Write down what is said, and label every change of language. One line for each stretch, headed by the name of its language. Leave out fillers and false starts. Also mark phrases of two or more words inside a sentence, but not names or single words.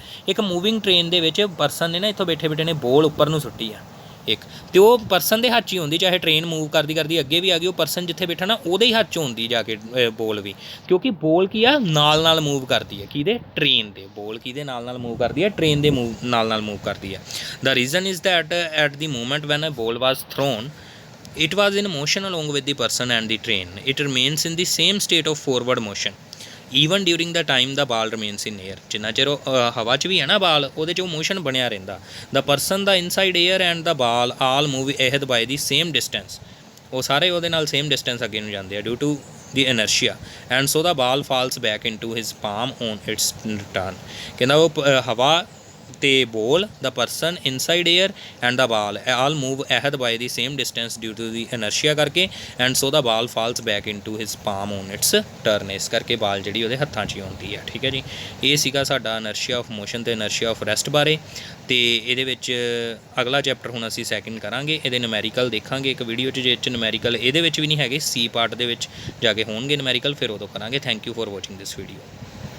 Punjabi: ਇੱਕ
English: moving train
Punjabi: ਦੇ ਵਿੱਚ ਪਰਸਨ ਨੇ ਨਾ ਇੱਥੋਂ ਬੈਠੇ ਬੈਠੇ ਨੇ ਬੋਲ ਉੱਪਰ ਨੂੰ ਸੁੱਟੀ ਆ, ਇੱਕ ਤੇ ਉਹ ਪਰਸਨ ਦੇ ਹੱਥ 'ਚ ਹੀ ਹੁੰਦੀ, ਚਾਹੇ ਟ੍ਰੇਨ ਮੂਵ ਕਰਦੀ ਕਰਦੀ ਅੱਗੇ ਵੀ ਆ ਗਈ, ਉਹ ਪਰਸਨ ਜਿੱਥੇ ਬੈਠਾ ਨਾ ਉਹਦੇ ਹੀ ਹੱਥ 'ਚ ਹੁੰਦੀ ਜਾ ਕੇ ਬੋਲ ਵੀ, ਕਿਉਂਕਿ ਬੋਲ ਕੀ ਆ ਨਾਲ ਨਾਲ ਮੂਵ ਕਰਦੀ ਹੈ, ਕਿਹਦੇ ਟ੍ਰੇਨ ਦੇ, ਬੋਲ ਕਿਹਦੇ ਨਾਲ ਮੂਵ ਕਰਦੀ ਹੈ, ਟ੍ਰੇਨ ਦੇ ਨਾਲ ਮੂਵ ਕਰਦੀ ਹੈ।
English: The reason is that at the moment when a ball was thrown it was in motion along with the person and the train. It remains in the same state of forward motion even during the time the ball remains in air.
Punjabi: ਜਿੰਨਾ ਚਿਰ ਹਵਾ 'ਚ ਵੀ ਹੈ ਨਾ ਬਾਲ, ਉਹਦੇ 'ਚ ਉਹ ਮੋਸ਼ਨ ਬਣਿਆ ਰਹਿੰਦਾ।
English: the person, the inside air and the ball all move ahead by the same distance.
Punjabi: ਉਹ ਸਾਰੇ ਉਹਦੇ ਨਾਲ
English: same distance
Punjabi: ਅੱਗੇ ਨੂੰ ਜਾਂਦੇ ਆ
English: due to the inertia and so the ball falls back into his palm on its return.
Punjabi: ਕਹਿੰਦਾ ਉਹ ਹਵਾ ਤੇ ਬੋਲ,
English: the person, inside air and the ball all move ahead by the same distance due to the inertia ਕਰਕੇ and so the ball falls back into his palm on its turn.
Punjabi: ਇਸ ਕਰਕੇ ਬਾਲ ਜਿਹੜੀ ਉਹਦੇ ਹੱਥਾਂ 'ਚ ਹੀ ਆਉਂਦੀ ਹੈ। ਠੀਕ ਹੈ ਜੀ, ਇਹ ਸੀਗਾ ਸਾਡਾ
English: inertia of motion
Punjabi: ਤੇ
English: inertia of rest
Punjabi: ਬਾਰੇ। ਤੇ ਇਹਦੇ ਵਿੱਚ ਅਗਲਾ ਚੈਪਟਰ ਹੁਣ ਅਸੀਂ ਸੈਕਿੰਡ ਕਰਾਂਗੇ, ਇਹਦੇ ਨੂਮੈਰੀਕਲ ਦੇਖਾਂਗੇ ਇੱਕ ਵੀਡੀਓ 'ਚ, ਜਿਸ 'ਚ ਨੂਮੈਰੀਕਲ ਇਹਦੇ ਵਿੱਚ ਵੀ ਨਹੀਂ ਹੈਗੇ, ਸੀ ਪਾਰਟ ਦੇ ਵਿੱਚ ਜਾ ਕੇ ਹੋਣਗੇ ਨੂਮੈਰੀਕਲ, ਫਿਰ ਉਦੋਂ ਕਰਾਂਗੇ।
English: Thank you for watching this video.